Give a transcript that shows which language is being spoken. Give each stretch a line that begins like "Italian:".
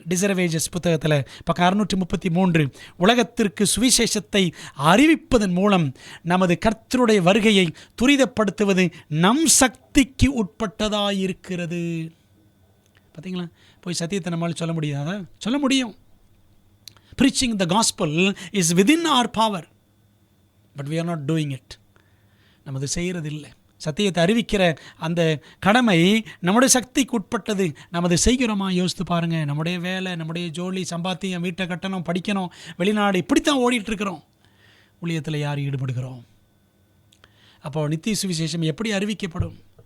Tamil: டிசர்வேஜஸ் புத்தகத்தில் பக்கம் 633, உலகத்திற்கு சுவிசேஷத்தை அறிவிப்பதன் மூலம் நமது கர்த்தருடைய வருகையை துரிதப்படுத்துவது நம் சக்திக்கு உட்பட்டதாக இருக்கிறது. பார்த்தீங்களா, போய் சத்தியத்தை நம்மளால் சொல்ல முடியாதா? சொல்ல முடியும்.
English: Preaching the gospel is within our power, but we are not doing it.
Tamil: நம்ம அது செய்கிறதில்லை. சத்தியத்தை அறிவிக்கிற அந்த கடமை நம்முடைய சக்திக்கு உட்பட்டது. நம்ம அதை செய்கிறோமா? யோசித்து பாருங்கள். நம்முடைய வேலை, நம்முடைய ஜோலி, சம்பாத்தியம், வீட்டை கட்டணும், படிக்கணும், வெளிநாடு, இப்படித்தான் ஓடிட்டுருக்கிறோம். ஊழியத்தில் யார் ஈடுபடுகிறோம்? அப்போ நித்திய சுவிசேஷம் எப்படி அறிவிக்கப்படும்?